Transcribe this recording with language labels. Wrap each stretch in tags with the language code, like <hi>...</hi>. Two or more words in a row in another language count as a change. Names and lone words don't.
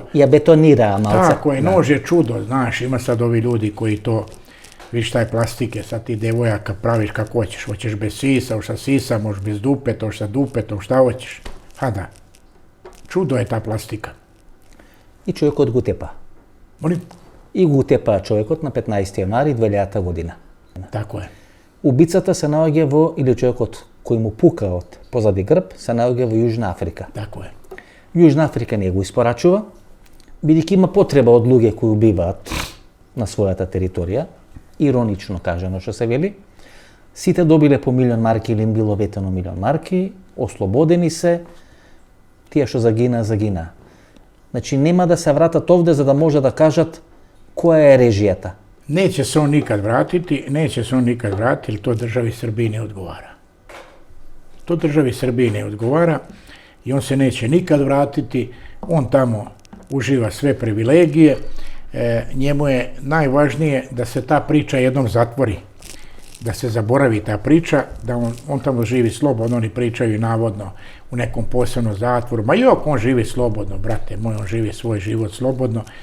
<sr>Ja betonira malce. Tako je, nož je čudo, znaš, ima sad ovi ljudi koji to, viš taj plastike, sad ti devojaka praviš kako hoćeš, hoćeš bez sisa, hoćeš sa sisa, možeš bez dupeta, hoćeš sa dupetom, šta hoćeš. Pa da, čudo je ta plastika.</sr> <mk>I човекот го тепа.</mk> <sr>Molim?</sr> <mk>И го тепа човекот на 15 јануари 2000 година.</mk> <sr>Tako je.</sr> <mk>Убицата се наоѓа во, или човекот кој му пука од позади грб, се наоѓа во Јужна Африка.</mk> <sr>Tako je.</sr> <mk>Јужна Африка не го испорачува, бидејќи има потреба од луѓе кои убиваат на својата територија, иронично кажано што се вели. Сите добиле по 1.000.000 марки или им било ветено 1.000.000 марки, ослободени се, тие што загина. Значи нема да се вратат овде за да може да кажат која е режијата.</mk> <sr>Neće se on nikad vratiti, jer to državi Srbiji ne odgovara. To državi Srbiji ne odgovara i on se neće nikad vratiti, on tamo uživa sve privilegije, njemu je najvažnije da se ta priča jednom zatvori, da se zaboravi ta priča, da on tamo živi slobodno, oni pričaju navodno u nekom posebnom zatvoru, ma jok, on živi slobodno, brate moj, on živi svoj život slobodno.</sr>